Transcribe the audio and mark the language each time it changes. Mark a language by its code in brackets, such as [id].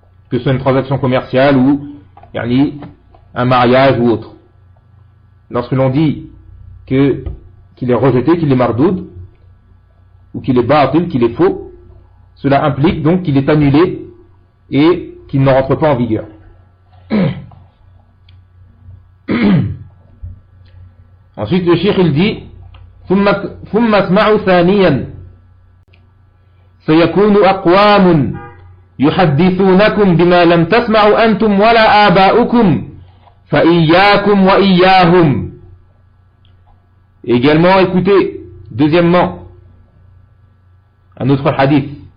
[fr] Que ce soit une transaction commerciale ou un mariage ou autre. Lorsque l'on dit qu'il est rejeté, qu'il est mardoud, ou qu'il est batil, qu'il est faux, cela implique donc qu'il est annulé et qu'il ne rentre pas en vigueur. Ensuite, le shaykh il dit: [ar] ثم اسمعوا ثانيا سيكون أقوام يحدثونكم بما لم تسمعوا أنتم ولا آباؤكم فإياكم وإياهم. [fr] Également, écoutez, deuxièmement, un autre hadith.